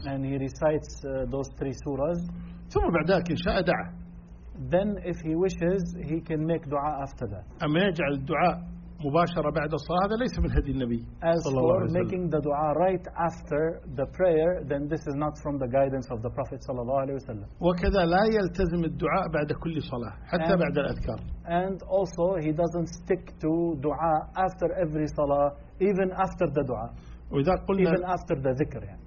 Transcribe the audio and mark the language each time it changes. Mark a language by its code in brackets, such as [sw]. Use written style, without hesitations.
[en] And he recites those three surahs. [ar] ثم بعد ذلك إن شاء دعا. [en] Then if he wishes he can make dua after that. [ar] أما يجعل الدعاء مباشرة بعد الصلاة هذا ليس من هدي النبي صلى الله عليه وسلم. [en] As for making the dua right after the prayer, then this is not from the guidance of the Prophet [ar] صلى الله عليه وسلم. وكذا لا يلتزم الدعاء بعد كل صلاة حتى بعد الأذكار. [en] And also he doesn't stick to dua after every salah, even after the dua. [ar] وإذا قلنا [en] even after the ذكر يعني.